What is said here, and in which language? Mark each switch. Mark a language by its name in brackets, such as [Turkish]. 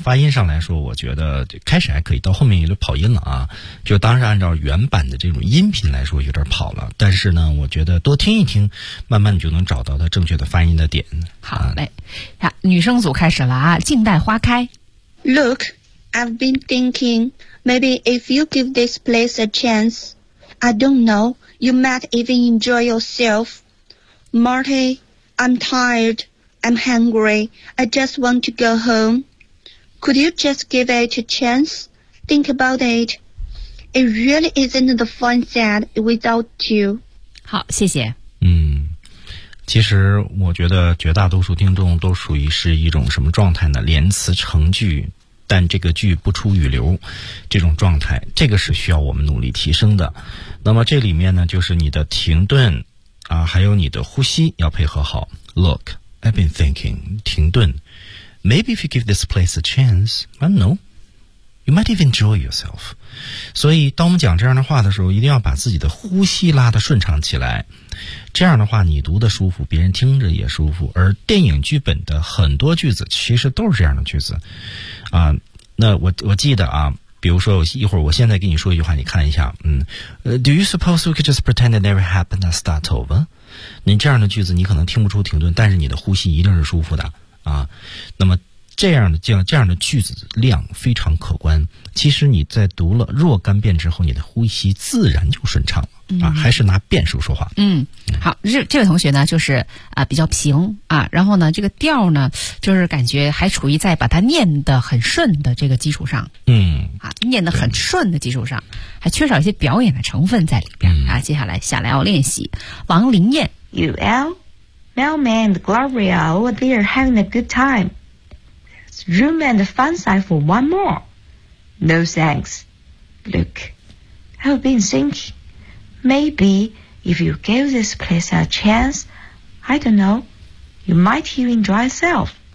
[Chinese] 发音上来说，我觉得开始还可以，到后面有点跑音了啊。就当时按照原版的这种音频来说，有点跑了。但是呢，我觉得多听一听，慢慢你就能找到它正确的发音的点。好嘞，女生组开始了啊，静待花开。 [English] Look, I've been thinking, maybe if you give this place a chance, I don't know, you might even enjoy yourself. Marty, I'm tired. I'm hungry. I just want to go home. Could you just give it a chance? Think about it. It really isn't the fun set without you. [Chinese] 好，谢谢。其实我觉得绝大多数听众都属于是一种什么状态呢？连词成句，但这个句不出语流，这种状态，这个是需要我们努力提升的。那么这里面呢，就是你的停顿啊，还有你的呼吸要配合好。 [English] Look. I've been thinking, [Chinese] 停顿。 [English] Maybe if you give this place a chance, I don't know, you might even enjoy yourself. [Chinese] 所以当我们讲这样的话的时候，一定要把自己的呼吸拉得顺畅起来。这样的话你读得舒服，别人听着也舒服。而电影剧本的很多句子其实都是这样的句子。那我记得啊，比如说一会儿我现在给你说一句话，你看一下。 [English] Do you suppose we could just pretend it never happened and start over? [Chinese] 你这样的句子你可能听不出停顿，但是你的呼吸一定是舒服的啊。那么这样的句子量非常可观，其实你在读了若干遍之后，你的呼吸自然就顺畅了啊。还是拿变数说话。好，这位同学呢就是比较平啊，然后呢这个调呢就是感觉还处于在把它念得很顺的这个基础上，念得很顺的基础上，还缺少一些表演的成分在里边啊。接下来下来要练习王林燕。 [English] UL, Mailman and Gloria over there having a good time. There's room and a fun side for one more. No thanks. Look, I've been thinking, maybe if you give this place a chance, I don't know, you might even enjoy yourself.